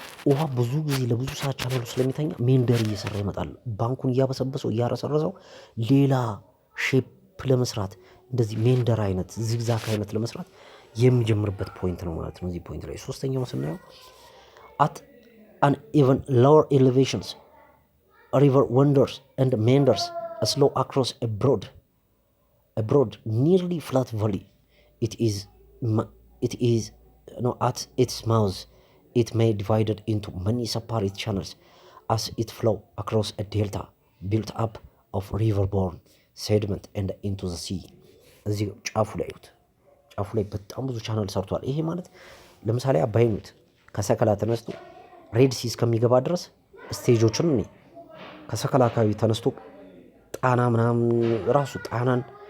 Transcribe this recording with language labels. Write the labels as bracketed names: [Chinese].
[Amharic] ውሃ ብዙ ጊዜ ለብዙ ሰዓት ቻናሉ ስለሚተኛ ሜንደር እየሰራ ይመጣል። ባንኩን እያበሰበሰው እያረሰረሰው ሌላ ሼፕ ለመስራት እንደዚህ ሜንደር አይነት ዚግዛክ አይነት ለመስራት የሚጀምርበት ፖይንት ነው ማለት ነው። እዚህ ፖይንት ላይ ሶስተኛው ስናየው [English] at an even lower elevations river wanders and meanders slow across a broad nearly flat valley. It is at its mouth it may divided into many separate channels as it flow across a delta built up of riverborne sediment and into the sea. [Amharic] እዚህ ጫፉ ላይ በጣም ብዙ ቻናል ሰርቷል። ይሄ ማለት ለምሳሌ አባይን ከሰከላ ተነስቶ ሬድ ሲ እስከሚገባ ድረስ ስቴጆችን እኔ ከሰከላ አካባቢ ተነስቶ ጣና ምናምን ራሱ ጣናን